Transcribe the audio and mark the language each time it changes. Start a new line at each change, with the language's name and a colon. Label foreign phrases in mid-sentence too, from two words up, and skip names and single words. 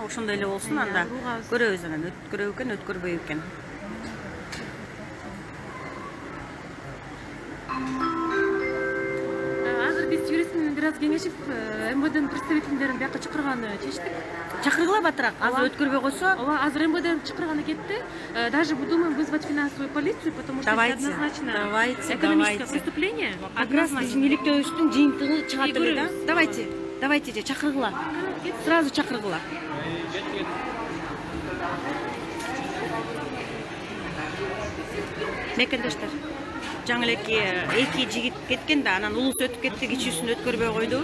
Kyrgyz: Ошондой эле болсун анда. Көрөбүз анан өткөрөбү экен, өткөрбөйбү экен. Азыр биз юрист менен бир аз кеңешип, МВДнын представительдерин бияка чакырганы чечтик. Чакыргыла батыраак, азыр өткөрбөй койсо. Ооба, азыр МВДнын чакырганы кетти.
Russian: Даже думаем вызвать финансовую полицию, потому что это однозначно экономическое преступление.
Kyrgyz: Однозначно биздин иликтөөбүздүн жыйынтыгы чыгат эле да.
Russian: Давайте же
Kyrgyz: чакыргыла. Сразу чакыргыла. Мекендештер. Жаңы эки жигит кеткен да, анан улуусу өтүп кетти, кичүүсүн өткөрбөй койду.